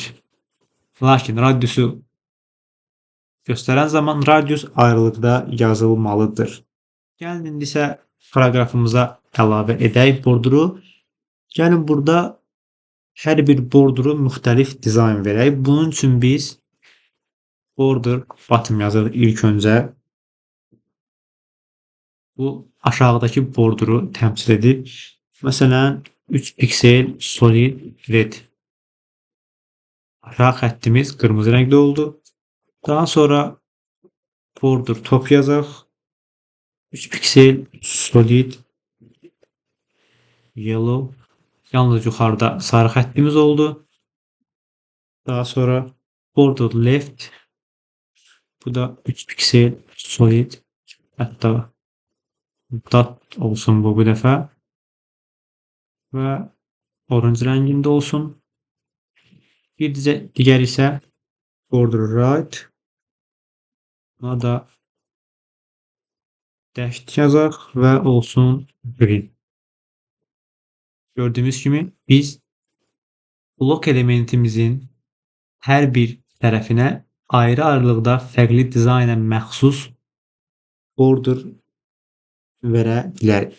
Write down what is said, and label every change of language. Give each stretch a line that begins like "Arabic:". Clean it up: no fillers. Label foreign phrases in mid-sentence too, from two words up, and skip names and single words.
Azerbaijani: Lakin radiusu göstərən zaman radius ayrılıqda yazılmalıdır. Gəlin indi isə paragrafımıza əlavə edək border'ı. Gəlin burada hər bir border'ı müxtəlif dizayn verək. Bunun üçün biz
English: border bottom
Azerbaijani: yazırıq ilk öncə. Bu aşağıdakı border'ı təmsil edir. Məsələn 3 piksel
English: solid red.
Azerbaijani: Aşağı xəttimiz qırmızı rəngdə oldu. Daha sonra
English: border top
Azerbaijani: yazaq.
English: 3 piksel solid yellow.
Azerbaijani: Yalnız yuxarıda sarı xəttimiz oldu. Daha sonra
English: border left.
Azerbaijani: Bu da 3 piksel solid. Hətta dot olsun bu dəfə. Və orange rəngində olsun. Bir digər isə
English: border right.
Azerbaijani: Buna da dashed yazaq və olsun green. Gördüyümüz kimi biz blok elementimizin hər bir tərəfinə ayrı-ayrılıqda fərqli dizayna məxsus border verə bilərik.